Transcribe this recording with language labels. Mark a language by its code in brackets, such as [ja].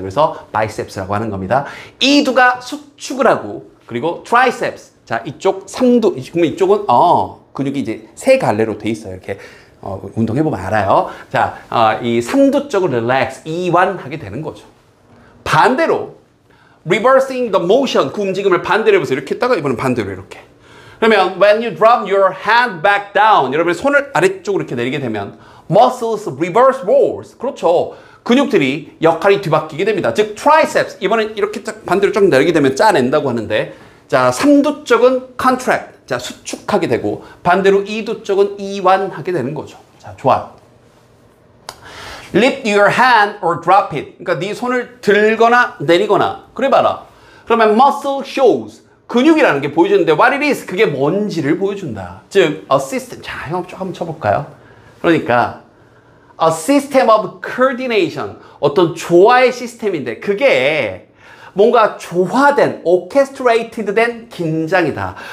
[ko] 그래서 biceps라고 하는 겁니다. 이두가 수축을 하고, 그리고 triceps, 자, 이쪽 삼두, 그러면 이쪽은 근육이 이제 세 갈래로 되어 있어요. 이렇게 운동해보면 알아요. 자, 이 삼두 쪽을 relax, 이완하게 되는 거죠. 반대로 [en] reversing the motion, [ko] 그 움직임을 반대로 해보세요. 이렇게 했다가 이번엔 반대로 이렇게. [en] 그러면 when you drop your hand back down, [ko] 여러분의 손을 아래쪽으로 이렇게 내리게 되면 [en] muscles reverse roles, [ko] 그렇죠. 근육들이 역할이 뒤바뀌게 됩니다. 즉 triceps, 이번엔 이렇게 딱 반대로 쫙 내리게 되면 짜낸다고 하는데, 자, 삼두 쪽은 contract, 자, 수축하게 되고, 반대로 이두 쪽은 이완하게 되는 거죠. 자, 좋아요. [en] Lift your hand or drop it. [ko] 그러니까 네 손을 들거나 내리거나, 그래 봐라. 그러면 [en] muscle shows, [ko] 근육이라는 게 보여주는데 [en] what it is, [ko] 그게 뭔지를 보여준다. 즉 a system, 자, 이거 한번 쳐볼까요? 그러니까 [en] a system of coordination, [ko] 어떤 조화의 시스템인데 그게 뭔가 조화된, orchestrated 된 긴장이다.